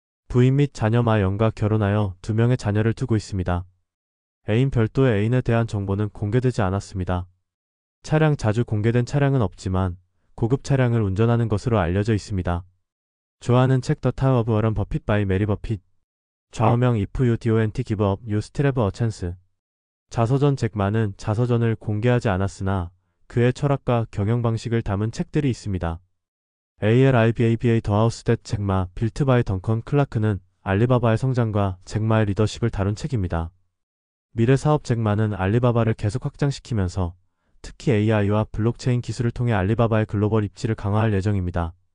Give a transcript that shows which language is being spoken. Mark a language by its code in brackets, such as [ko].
[ko] 부인 및 자녀 마영과 결혼하여 2명의 자녀를 두고 있습니다. 애인 별도의 애인에 대한 정보는 공개되지 않았습니다. 차량 자주 공개된 차량은 없지만 고급 차량을 운전하는 것으로 알려져 있습니다. 좋아하는 책 더 타워 오브 워런 버핏 바이 메리 버핏. [en] 좌우명 If you don't give up, you still have a chance. [ko] 자서전 잭마는 자서전을 공개하지 않았으나 그의 철학과 경영 방식을 담은 책들이 있습니다. ALIBABA 더 하우스 댓 잭마 빌트 바이 덩컨 클라크는 알리바바의 성장과 잭마의 리더십을 다룬 책입니다. 미래 사업 잭마는 알리바바를 계속 확장시키면서 특히 AI와 블록체인 기술을 통해 알리바바의 글로벌 입지를 강화할 예정입니다.